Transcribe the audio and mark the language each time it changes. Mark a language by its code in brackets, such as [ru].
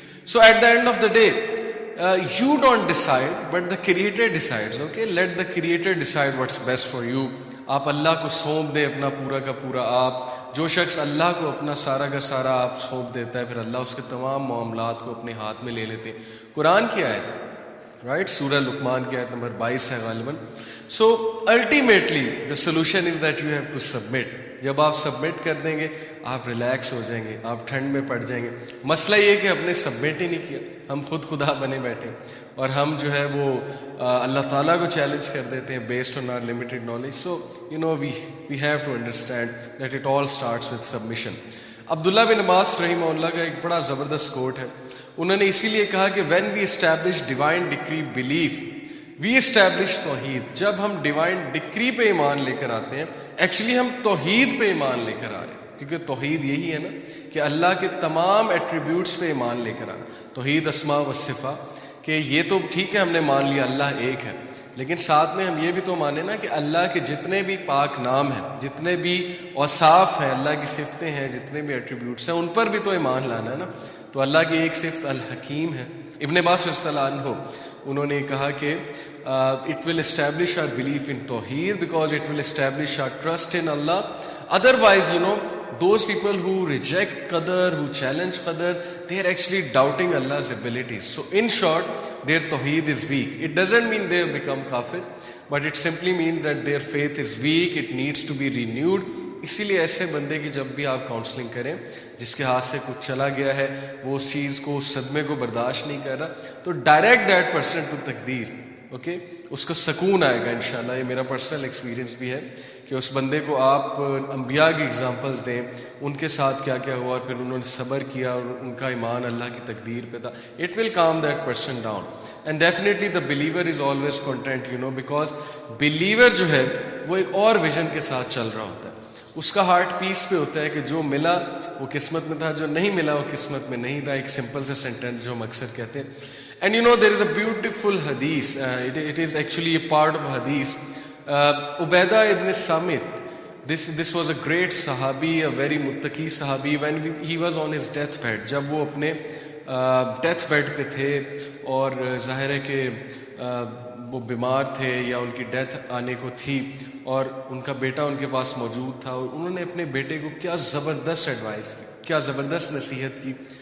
[en] So at the end of the day you don't decide but the creator decides. Okay, let the creator decide what's best for you. [ur] آپ اللہ کو سونپ دیں اپنا پورا کا پورا. آپ جو شخص اللہ کو اپنا سارا کا سارا آپ سونپ دیتا ہے, پھر اللہ اس کے تمام معاملات کو اپنے ہاتھ میں لے لیتے ہیں. قرآن کی آیت ہے, رائٹ, سورہ لقمان کی آیت نمبر 22 ہے غالباً. [en] So ultimately the solution is that you have to submit. [ur] جب آپ سبمٹ کر دیں گے آپ ریلیکس ہو جائیں گے, آپ ٹھنڈ میں پڑ جائیں گے. مسئلہ یہ کہ ہم نے سبمٹ ہی نہیں کیا, ہم خود خدا بنے بیٹھے, اور ہم جو ہے وہ اللہ تعالیٰ کو چیلنج کر دیتے ہیں [en] Based on our limited knowledge. So we have to understand that it all starts with submission. [ur] عبداللہ بن عباس رحمہ اللہ کا ایک بڑا زبردست کوٹ ہے. انہوں نے اسی لیے کہا کہ [en] When we establish divine decree belief we establish توحید. [ur] جب ہم ڈیوائن ڈکری پہ ایمان لے کر آتے ہیں, ایکچولی ہم توحید پہ ایمان لے کر آ رہے ہیں, کیونکہ توحید یہی ہے نا کہ اللہ کے تمام ایٹریبیوٹس پہ ایمان لے کر آنا. توحید اسماء و صفات, کہ یہ تو ٹھیک ہے ہم نے مان لیا اللہ ایک ہے, لیکن ساتھ میں ہم یہ بھی تو مانیں نا کہ اللہ کے جتنے بھی پاک نام ہیں, جتنے بھی اوصاف ہیں, اللہ کی صفتیں ہیں, جتنے بھی ایٹریبیوٹس ہیں, ان پر بھی تو ایمان لانا ہے نا. تو اللہ کی ایک صفت الحکیم ہے. ابن عباس رضی اللہ عنہ انہوں نے کہا کہ [en] it will establish our belief in Tawheed because it will establish our trust in Allah. Otherwise, those people who reject Qadar, who challenge Qadar, they are actually doubting Allah's abilities. So in short, their Tawheed is weak. It doesn't mean they have become kafir, but it simply means that their faith is weak, it needs to be renewed. [ur] اسی لیے ایسے بندے کی جب بھی آپ counselling کریں جس کے ہاتھ سے کچھ چلا گیا ہے, وہ اس چیز کو, اس صدمے کو برداشت نہیں کر رہا, تو [en] Direct that person to تقدیر. [ur] اوکے, اس کو سکون آئے گا انشاءاللہ. یہ میرا پرسنل ایکسپیرینس بھی ہے کہ اس بندے کو آپ انبیاء کی اگزامپلس دیں, ان کے ساتھ کیا کیا ہوا اور پھر انہوں نے صبر کیا اور ان کا ایمان اللہ کی تقدیر پہ تھا. [en] it will calm that person down and definitely the believer is always content, because believer [ur] جو ہے وہ ایک اور ویژن کے ساتھ چل رہا ہوتا ہے. اس کا ہارٹ پیس پہ ہوتا ہے کہ جو ملا وہ قسمت میں تھا, جو نہیں ملا وہ قسمت میں نہیں تھا. ایک سمپل سے سینٹینس جو ہم اکثر کہتے ہیں. [en] And there is a beautiful hadith. It is actually a part of hadith. Ubaidah ibn Samit. This was a great sahabi, a very muttaqi sahabi. When he was on his deathbed, [ur] جب وہ اپنے death bed پہ تھے اور ظاہر ہے کہ وہ بیمار تھے یا ان کی ڈیتھ آنے کو تھی اور ان کا بیٹا ان کے پاس موجود تھا, اور انہوں نے اپنے بیٹے کو کیا زبردست ایڈوائس کی, کیا زبردست نصیحت کی,